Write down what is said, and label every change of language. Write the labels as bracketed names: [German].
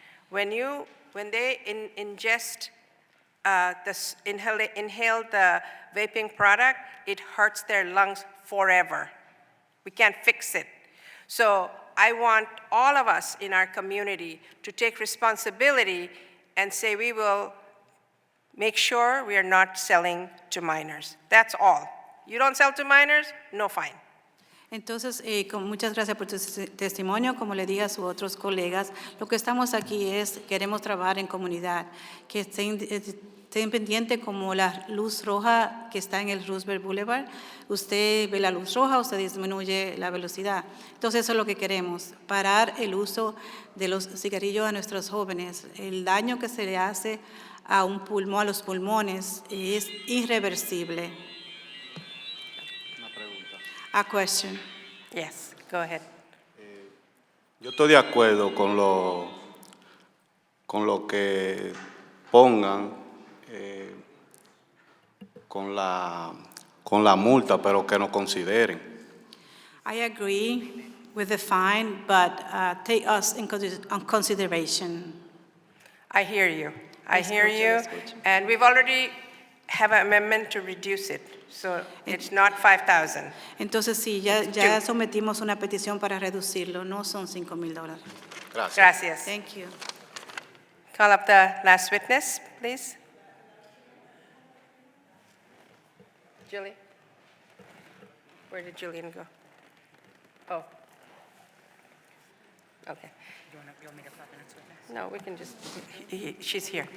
[English] When they ingest, inhale the vaping product, it hurts their lungs forever. We can't fix it. So I want all of us in our community to take responsibility and say we will make sure we are not selling to minors. That's all. You don't sell to minors, no fine. [Spanish] Entonces, muchas gracias por tu testimonio. Como le dije a sus otros colegas, lo que estamos aquí es, queremos trabajar en comunidad, que estén estén pendientes como la luz roja que está en el Roosevelt Boulevard. Usted ve la luz roja, usted disminuye la velocidad. Entonces eso es lo que queremos, parar el uso de los cigarrillos a nuestros jóvenes. El daño que se le hace a un pulmón, a los pulmones, es irreversible. Una pregunta. [English] A question. Yes, go ahead. [Spanish] Yo estoy de acuerdo con lo que pongan con la multa, pero que nos consideren. [English] I agree with the fine, but take us in consideration. I hear you. I hear [Spanish] Escucho, [English] you. [Spanish] escucho. [English] And we've already have an amendment to reduce it, so it's not 5,000. [Spanish] Entonces sí, ya sometimos una petición para reducirlo, no son $5,000. Gracias. Gracias. [English] Thank you. Call up the last witness, please. Julie? Where did Julian go? Oh. Okay. No, we can just, she's here.